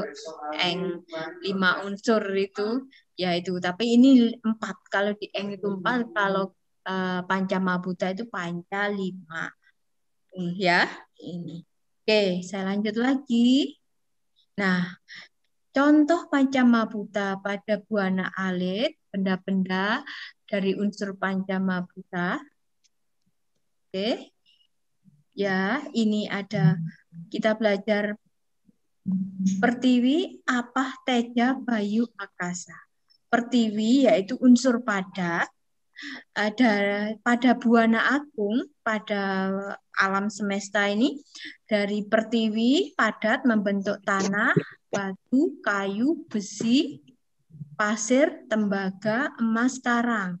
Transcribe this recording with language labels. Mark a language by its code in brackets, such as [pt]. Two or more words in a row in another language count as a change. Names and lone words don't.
[id] Aang 5 unsur itu. Ya itu. Tapi ini 4. Kalau di Aang itu 4. Kalau panca mahabhuta itu panca 5. Ya, ini. Oke, saya lanjut lagi. Nah, contoh panca mahabhuta pada buana alit, benda-benda dari unsur panca mahabhuta. Oke. Ya, ini ada kita belajar pertiwi, apah, teja, bayu, akasa. Pertiwi yaitu unsur padat. Ada pada buana agung, pada alam semesta ini, dari pertiwi padat membentuk tanah, batu, kayu, besi, pasir, tembaga, emas, karang.